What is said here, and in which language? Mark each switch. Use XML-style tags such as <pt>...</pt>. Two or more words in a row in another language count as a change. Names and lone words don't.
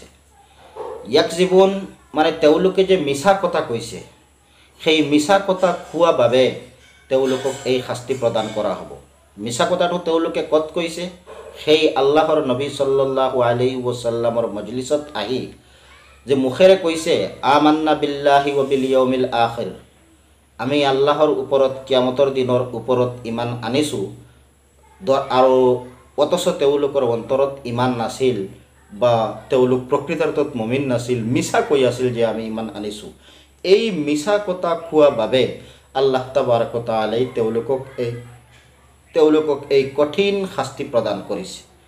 <as>ইয়াকজিবুন মানে তেওঁলোকে যে মিছা কথা কৈছে, সেই মিছা কথা কোৱা বাবে তেওঁলোকক এই শাস্তি প্ৰদান কৰা হ'ব। মিছা কথাটো তেওঁলোকে ক'ত কৈছে? সেই আল্লাহৰ নবী</as> <ar>صلى الله عليه وسلم</ar> <as>মজলিছত আহি যে মুখেৰে কৈছে</as> <ar>آمنا بالله وباليوم الآخر,</ar> <as>আমি আল্লাহৰ ওপৰত, কিয়ামতৰ দিনৰ ওপৰত ইমান আনিছোঁ, আৰু অথচ তেওঁলোকৰ অন্তৰত ইমান নাছিল বা তেওঁলোক প্ৰকৃতাৰ্থত মুমিন নাছিল, মিছা কৈ আছিল যে আমি ইমান আনিছোঁ। এই মিছা কথা কোৱা বাবে আল্লাহ</as> <ar>تبارك وتعالى</ar> <as>তেওঁলোকক এই কঠিন শাস্তি প্ৰদান কৰিছে।</as>